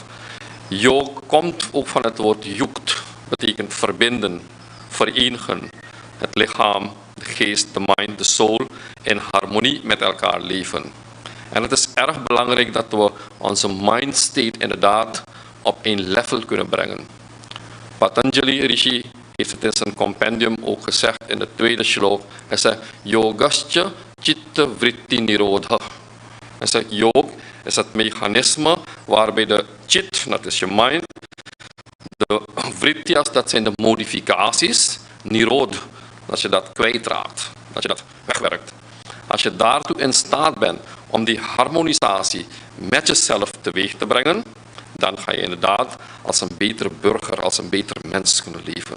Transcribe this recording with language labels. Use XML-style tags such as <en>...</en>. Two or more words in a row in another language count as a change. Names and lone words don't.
<nl>Yoga komt ook van het woord yukt, betekent verbinden, verenigen, het lichaam, de geest, de mind, de soul in harmonie met elkaar leven. En het is erg belangrijk dat we onze</nl> <en>mind state</en> <nl>inderdaad op één level kunnen brengen. Patanjali Rishi heeft het in zijn compendium ook gezegd in de tweede shlok. Hij zegt,</nl> <sa>yogascha chitta vritti nirodha.</sa> <nl>Hij zegt, yoga is het mechanisme waarbij de chit, dat is je mind, de vrittias, dat zijn de modificaties, nirod, dat je dat kwijtraakt, dat je dat wegwerkt. Als je daartoe in staat bent om die harmonisatie met jezelf teweeg te brengen, dan ga je inderdaad als een betere burger, als een betere mens kunnen leven.</nl>